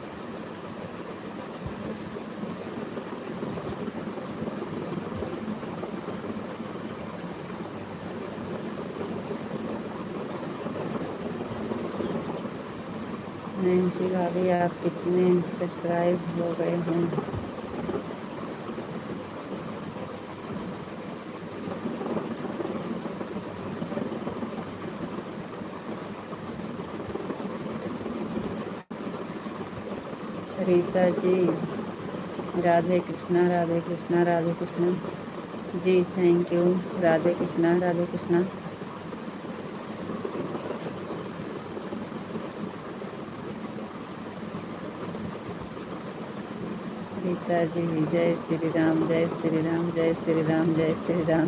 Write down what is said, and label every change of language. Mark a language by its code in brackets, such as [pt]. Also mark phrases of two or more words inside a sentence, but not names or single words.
[hi] नैन्सी भाभी, आप कितने सब्सक्राइब हो गए हैं? रीता जी, राधे कृष्णा, राधे कृष्णा, राधे कृष्णा जी, [en] thank you. [hi] राधे कृष्णा, राधे कृष्णा। रीता जी, जय श्री राम, जय श्री राम, जय श्री राम, जय श्री राम।